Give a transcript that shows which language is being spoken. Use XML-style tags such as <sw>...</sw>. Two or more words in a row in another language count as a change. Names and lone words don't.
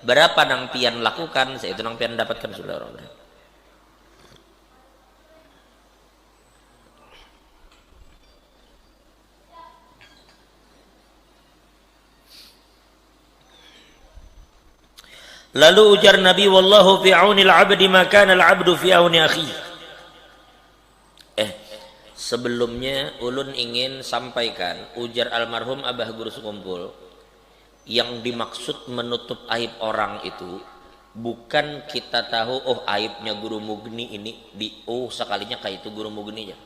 <bjn>berapa nang pian lakukan, saya itu nang pian dapatkan sudah orang. Lalu ujar Nabi,</bjn> <ar>wallahu fi aunil abdi ma kana al abdu fi auni akhi.</ar> <bjn>Sebelumnya ulun ingin sampaikan, ujar almarhum Abah Guru Sukumpul, yang dimaksud menutup aib orang itu bukan kita tahu oh aibnya Guru Mugni ini sekalinya kayak itu Guru Mugni aja.</bjn>